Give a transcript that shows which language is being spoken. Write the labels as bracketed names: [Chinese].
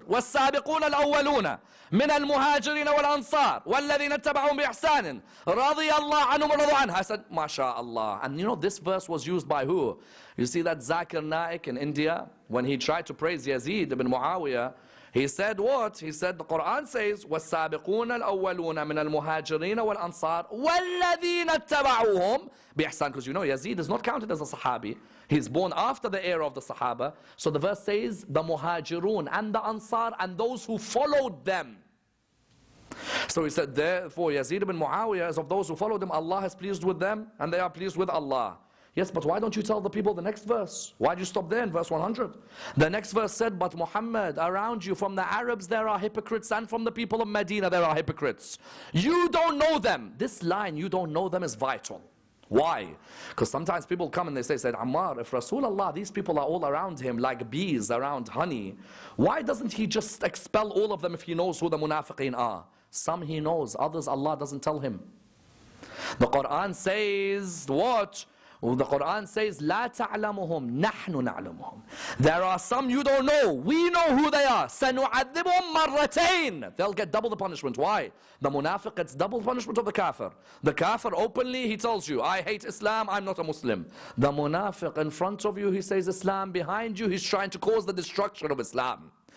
[Arabic] وَالسَّابِقُونَ الْأَوَّلُونَ مِنَ الْمُهَاجِرِينَ وَالْأَنصَارِ وَالَّذِينَ اتَّبَعُوهُمْ بِإِحْسَانٍ رَضِيَ اللَّهُ عَنْهُمْ وَرَضُوا عَنْهُ. [English] I said, MashaAllah. And you know, this verse was used by who? You see that Zakir Naik in India, when he tried to praise Yazid ibn Muawiyah, he said what? He said the Quran says, [Arabic] وَالسَّابِقُونَ الْأَوَّلُونَ مِنَ الْمُهَاجِرِينَ وَالْأَنصَارِ وَالَّذِينَ اتَّبَعُوهُمْ بِإِحْسَانٍ. [English] Because you know, Yazid is not counted as a Sahabi. He's born after the era of the Sahaba. So the verse says, the Muhajirun and the Ansar and those who followed them. So he said, therefore Yazid ibn Muawiyah is of those who followed him. Allah is pleased with them and they are pleased with Allah. Yes, but why don't you tell the people the next verse? Why do you stop there in verse 100? The next verse said, but Muhammad, around you from the Arabs there are hypocrites and from the people of Medina there are hypocrites. You don't know them. This line, you don't know them, is vital. Why? Because sometimes people come and they say, Sayyid Ammar, if Rasulullah, these people are all around him like bees around honey, why doesn't he just expel all of them if he knows who the munafiqeen are? Some he knows, others Allah doesn't tell him. The Quran says what? [Arabic] The Quran says, لا تعلمهم نحن نعلمهم. [English] There are some you don't know. We know who they are. [Arabic] سنعذبهم مرتين. [English] They'll get double the punishment. Why? The munafiq gets double the punishment of the kafir. The kafir openly, he tells you, I hate Islam, I'm not a Muslim. The munafiq in front of you, he says Islam. Behind you, he's trying to cause the destruction of Islam.